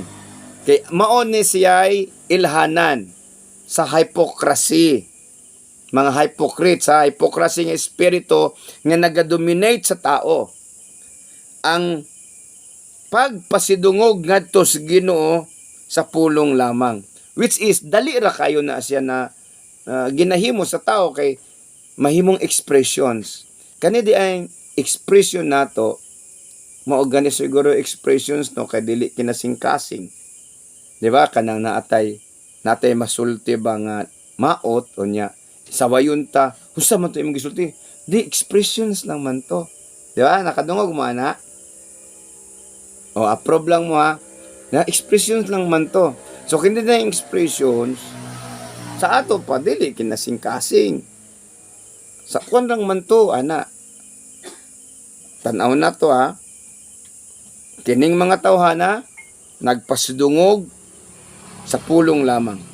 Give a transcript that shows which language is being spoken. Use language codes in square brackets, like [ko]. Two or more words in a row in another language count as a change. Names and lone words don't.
[ceb] Kaya, maon ni siya'y ilhanan sa hypocrisy. Mga hypocrites, sa hypocrisy ng espiritu nga nagadominate sa tao. Ang pagpasidungog ngadto sa Ginoo sa pulong lamang. [en] Which is, [ceb] dali ra kayo na siya na ginahimo sa tao kay mahimong expressions. Kani di ay expression nato, mao gani siguro expressions no kay dili kinasing-kasing. Di ba? Kanang natay masulti ba nga maot o niya sawayon ta. Husta man to imong gisulti? Di expressions lang man to. Di ba? Nakadungog mo ana. O approve lang mo ha. Na expressions lang man to. So [tl] hindi na yung [ceb] expressions sa ato pa dili kinasing-kasing. Sa kuan lang man to ana. Tanaw na to ha. Kining mga tawhana nagpasidungog sa pulong lamang.